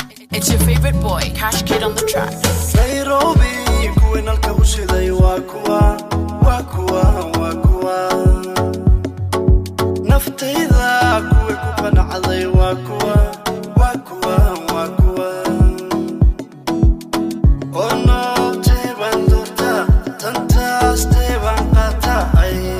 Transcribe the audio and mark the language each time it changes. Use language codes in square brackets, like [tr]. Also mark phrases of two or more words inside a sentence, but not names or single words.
[en] It's your favorite boy, Cash Kid on the track. [so] Nairobi, kuwii nalka u shiday waa kuwa, waa kuwa, waa kuwa. Naftayda kuwii ku qanacday waa kuwa, waa kuwa, waa kuwa. Oo nootay baan doortaa, tantaastay baan qaataa, ay.